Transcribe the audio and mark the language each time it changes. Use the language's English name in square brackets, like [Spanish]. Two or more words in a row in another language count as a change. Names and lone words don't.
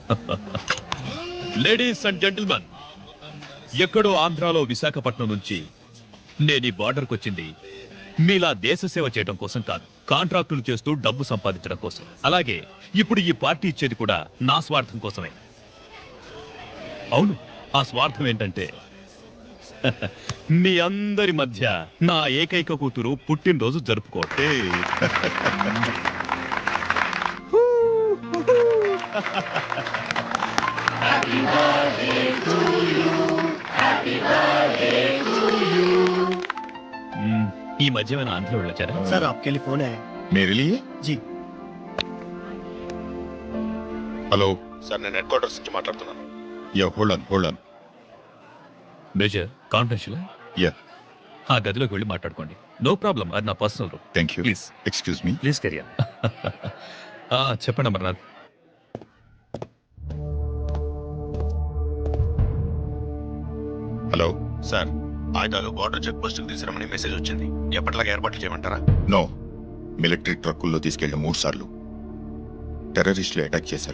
[English] ladies and gentlemen, [Telugu] ఎక్కడో ఆంధ్రాలో విశాఖపట్నం నుంచి నేను ఈ బార్డర్కి వచ్చింది మీలా దేశ సేవ చేయడం కోసం కాదు, కాంట్రాక్టులు చేస్తూ డబ్బు సంపాదించడం కోసం. అలాగే ఇప్పుడు ఈ పార్టీ ఇచ్చేది కూడా నా స్వార్థం కోసమే. అవును, ఆ స్వార్థం ఏంటంటే మీ అందరి మధ్య నా ఏకైక కూతురు పుట్టినరోజు జరుపుకోటే. [English] Happy birthday to you. [Telugu] ఈ మధ్య ఏమైనా ఆంధ్రలో వెళ్ళొచ్చారా? [Hindi] సార్ आपके लिए फोन है मेरे लिए जी हेलो [Telugu] సార్ నేను [English] headquarters [Telugu] నుంచి మాట్లాడుతున్నాను. [English] ya hold on major confidential या [Telugu] ఆ గదిలోకి వెళ్ళి మాట్లాడుకోండి. [English] no problem, [Telugu] అది నా [English] personal room. thank you [Telugu] ప్లీజ్ [English] excuse me please carrier. [Telugu] చెప్పండి అమర్నాథ్. [Hindi] हेलो [Telugu] సార్ ఆయుధాలు [English] border check post [Telugu] తీసుకురమని మెసేజ్ వచ్చింది. ఎప్పటిలాగా ఏర్పాట్లు చేయమంటారా? నో మిలిటరీ ట్రక్కుల్లో తీసుకెళ్లిన 3 సార్లు టెర్రరిస్టులు అటాక్ చేశారు.